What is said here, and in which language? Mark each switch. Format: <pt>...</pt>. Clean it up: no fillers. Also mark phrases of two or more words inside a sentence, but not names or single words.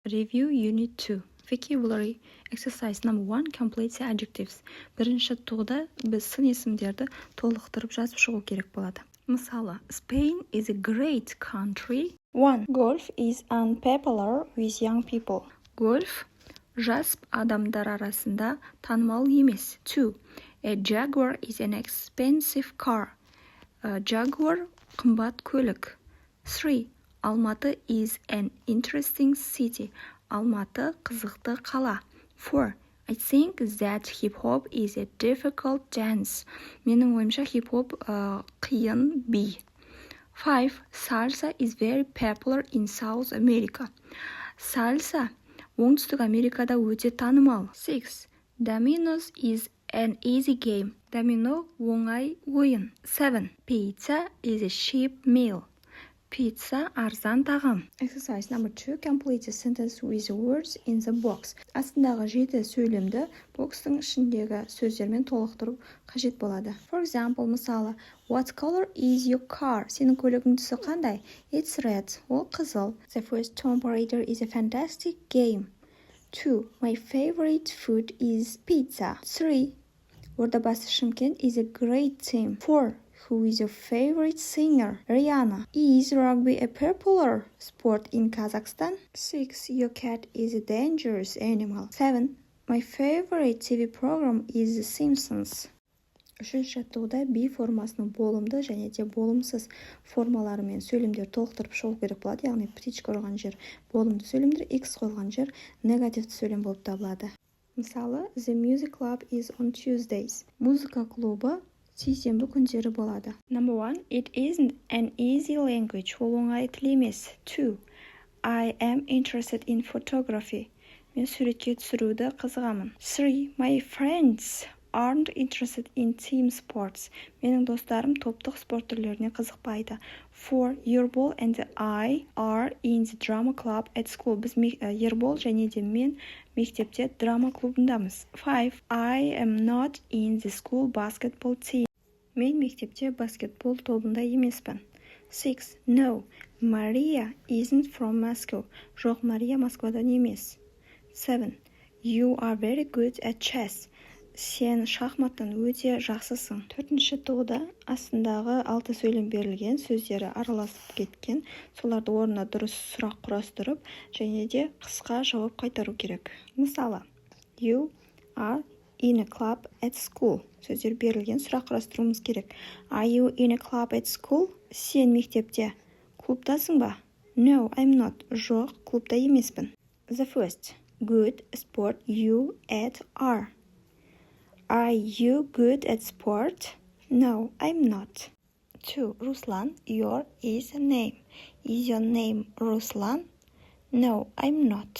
<en>Review Unit 2. Vocabulary Exercise number 1. Complete the adjectives.</en> <kk>Бірінші туғда біз сын есімдерді толықтырып жазып шығу керек болады. Мысалы,</kk> <en>Spain is a great country. 1. Golf is unpopular with young people.</en> <kk>Golf жас адамдар арасында танымал емес. 2.</kk> <en>A Jaguar is an expensive car.</en> <kk>Jaguar қымбат көлік. 3.</kk> <en>Алматы is an interesting city.</en> <kk>Алматы қызықты қала. 4.</kk> <en>I think that hip-hop is a difficult dance.</en> <kk>Менің ойымша хип-хоп қиын би. 5.</kk> <en>Salsa is very popular in South America.</en> <kk>Salsa оңтүстік Америкада өте танымал. 6.</kk> <en>Dominoes is an easy game.</en> <kk>Домино оңай ойын. 7.</kk> <en>Pizza is a cheap meal.</en> <kk>Pizza арзан тағам.</kk> <en>Exercise number</en> <kk>2.</kk> <en>Complete the sentence with the words in the box.</en> <kk>Астындағы 7 сөйлемді бокстың ішіндегі сөздермен толықтыру қажет болады.</kk> <en>For example, мысалы, What color is your car?</en> <kk>Сенің көлігің түсі қандай?</kk> <en>It's red.</en> <kk>Ол қызыл.</kk> <en>The first Tomb Raider is a fantastic game. 2. My favorite food is pizza. 3. Ордабасы Шымкент is a great team. 4. Who is your favorite singer? Rihanna. Is rugby a popular sport in Kazakhstan? 6. Your cat is a dangerous animal. 7. My favorite TV program is The Simpsons.</en> <kk>Үшінші жаттығуда be формасының болымды және де болымсыз формаларымен сөйлемдер толықтырып шығу керек болады. Яғни птичка ұрған жер болымды сөйлемдер, x қойылған жер негативті сөйлем болып табылады. Мысалы,</kk> <en>The music club is on Tuesdays.</en> <kk>Музыка клубы сейсенбі күндері болады.</kk> <en>Number 1. It isn't an easy language.</en> <kk>Ол оңай тіл емес. 2.</kk> <en>I am interested in photography.</en> <kk>Мен суретке түсіруді қызығамын. 3.</kk> <en>My friends aren't interested in team sports.</en> <kk>Менің достарым топтық спорт түрлеріне қызықпайды.</kk> <en>4. Ербол and I are in the drama club at school.</en> <kk>Біз Ербол және де мен мектепте драма клубындамыз. 5.</kk> <en>I am not in the school basketball team.</en> <kk>Мен мектепте баскетбол тобында емеспін. 6.</kk> <en>No, Maria isn't from Moscow.</en> <kk>Жоқ, Мария Москвадан емес. 7.</kk> <en>You are very good at chess.</en> <kk>Сен шахматтан өте жақсысың. Төртінші тұғда астындағы 6 сөйлем берілген, сөздері араласып кеткен, соларды орнына дұрыс сұрақ құрастырып, және де қысқа жауап қайтару керек. Мысалы,</kk> <en>You are in a club at school.</en> <kk>Сөздер берілген, сұрақ құрастыруымыз керек.</kk> <en>Are you in a club at school?</en> <kk>Сен мектепте клубтасың ба?</kk> <en>No, I'm not.</en> <kk>Жоқ, клубта емеспін.</kk> <en>The first. Good sport you at are. Are you good at sport? No, I'm not. 2. Ruslan, your is a name. Is your name Ruslan? No, I'm not.</en>